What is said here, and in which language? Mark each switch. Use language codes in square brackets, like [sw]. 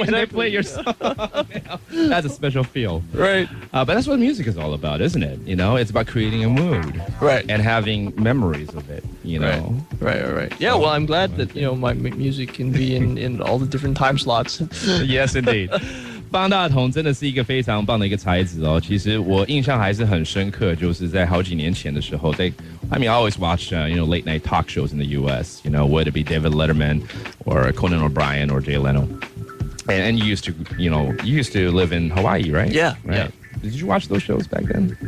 [en] when they play your song. That's a special feel. Right. But that's what music is all about, isn't it? It's about creating a mood. Right. And having memories of it, Right. Yeah, well, I'm glad that, my music can be in all the different time slots. Yes, indeed. [zh] 方大同真的是一个非常棒的一个才子哦。其实我印象还是很深刻，就是在好几年前的时候 [en] I always watch late night talk shows in the U.S. Whether it be David Letterman or Conan O'Brien or Jay Leno. And you used to live in Hawaii, right? Yeah. Right. Yeah. Did you watch those shows back then?